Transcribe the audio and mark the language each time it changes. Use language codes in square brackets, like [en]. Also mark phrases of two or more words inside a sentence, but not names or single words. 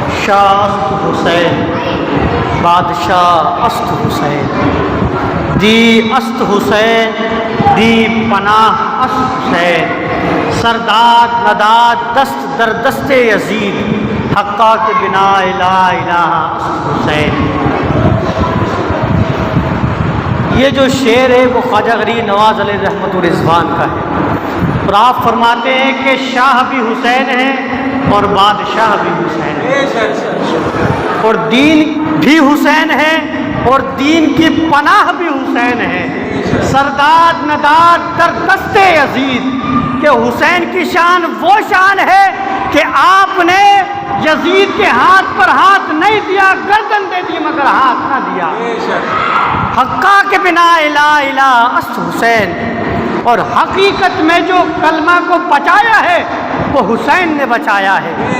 [fa] بادشاہ است حسین، بادشاہ است حسین، دی است حسین، دی پناہ است حسین، سرداد نداد دست در دست یزید، حقا کے بنا لا الہ است حسین۔ [ur] یہ جو شعر ہے وہ خواجہ غریب نواز علیہ رحمت الرضوان کا ہے، اور آپ فرماتے ہیں کہ شاہ بھی حسین ہے اور بادشاہ بھی حسین ہے، اور دین بھی حسین ہے اور دین کی پناہ بھی حسین ہے، [fa] سرداد نداد در دست یزید، [ur] کہ حسین کی شان وہ شان ہے کہ آپ نے یزید کے ہاتھ پر ہاتھ نہیں دیا، گردن دے دی مگر ہاتھ نہ دیا۔ [fa] حقا کے بنا لا الہ است حسین، [ur] اور حقیقت میں جو کلمہ کو بچایا ہے وہ حسین نے بچایا ہے۔